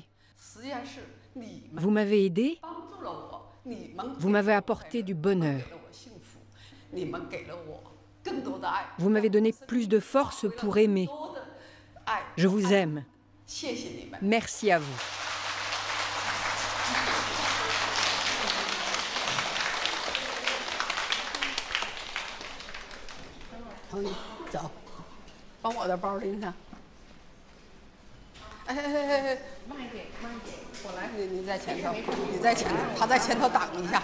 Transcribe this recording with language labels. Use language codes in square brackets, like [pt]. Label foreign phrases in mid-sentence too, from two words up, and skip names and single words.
[fr] Vous m'avez aidé. Vous m'avez apporté du bonheur. Vous m'avez donné plus de force pour aimer. Je vous aime. Merci à vous. [zh] Eh, 慢一点，我来，你在前头，你在前头，他在前头挡一下。